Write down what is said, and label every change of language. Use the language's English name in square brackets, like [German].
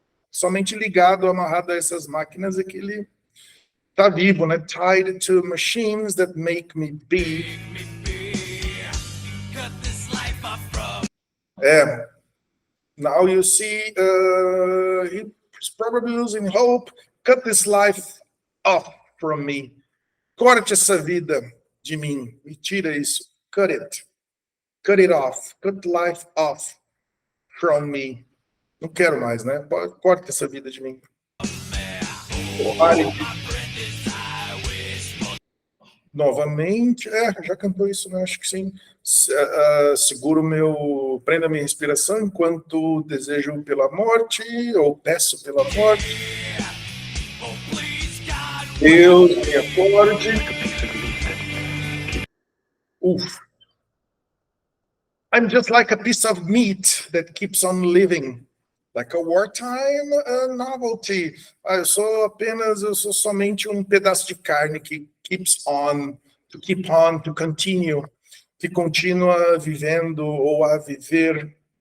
[Portuguese] Somente ligado, amarrado a essas máquinas é que ele está vivo, né? [English] Tied to machines that make me be. Now you see, he's probably losing hope. Cut this life off from me. [Portuguese] Corte essa vida de mim. Me tira isso. [English] Cut it. Cut it off. Cut life off from me. [Portuguese] Não quero mais, né? Corte essa vida de mim. Novamente, já cantou isso, né? Acho que sim. Seguro prenda minha respiração enquanto desejo pela morte, ou peço pela morte. Deus me acorde. [English] I'm just like a piece of meat that keeps on living. Like a wartime novelty. [Portuguese] Eu sou somente um pedaço de carne que [English] keeps on, to continue, [Portuguese] que continua vivendo ou a viver.